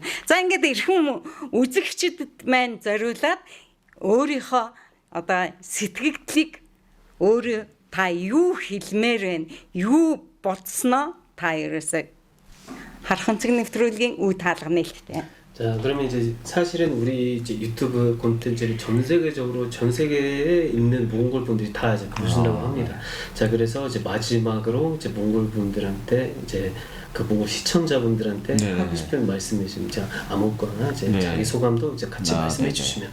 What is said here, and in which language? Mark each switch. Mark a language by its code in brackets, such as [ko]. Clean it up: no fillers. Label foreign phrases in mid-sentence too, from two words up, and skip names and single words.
[mn] За ингээд эрхэм үзэгчдэд маань зориулаад өөрийнхөө одоо сэтгэгдлийг өөрөө та юу хэлмээр байна, юу бодсноо та ерөөсөө харах өнцөг нэвтрүүлгийн үе таалга нээлттэй. [ko] 자, 그러면 이제 사실은 우리 이제 유튜브 콘텐츠를 전 세계에 있는 몽골 분들이 다 이제 보신다고 합니다. 자, 그래서 이제 마지막으로 이제 몽골 분들한테 이제 그 몽골 시청자분들한테 하고 싶은 말씀이 있으면 아무거나 이제 자기 소감도 이제 같이 말씀해 주시면.